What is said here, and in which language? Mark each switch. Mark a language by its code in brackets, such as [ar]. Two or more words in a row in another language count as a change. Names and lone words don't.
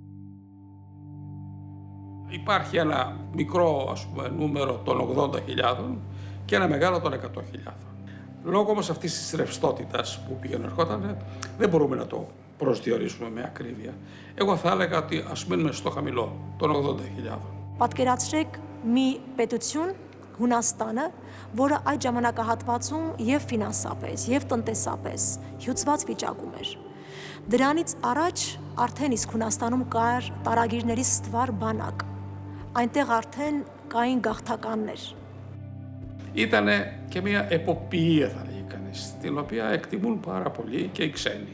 [el] Υπάρχει ένα μικρό, ας πούμε, νούμερο των 80.000 και ένα μεγάλο των 100.000. Λόγω όμως αυτής της ρευστότητας που πήγαινε ερχόταν, δεν μπορούμε να το προσδιορίσουμε με ακρίβεια. Εγώ θα έλεγα ότι ας μείνουμε στο χαμηλό, των 80.000. [hy] Պատկերացրեք մի պետություն Հունաստանը, որը այդ ժամանակահատվածում եւ ֆինանսապես, եւ տնտեսապես հյուծված վիճակում էր։ Դրանից առաջ արդեն իսկ Հունաստանում կար տարագիրների ստվար բանակ։ Այնտեղ արդեն կային գաղթականներ։ [el] Ήταν και μια εποπτεία, θα λέγει κανείς, την οποία εκτιμούν πάρα πολύ και οι ξένοι.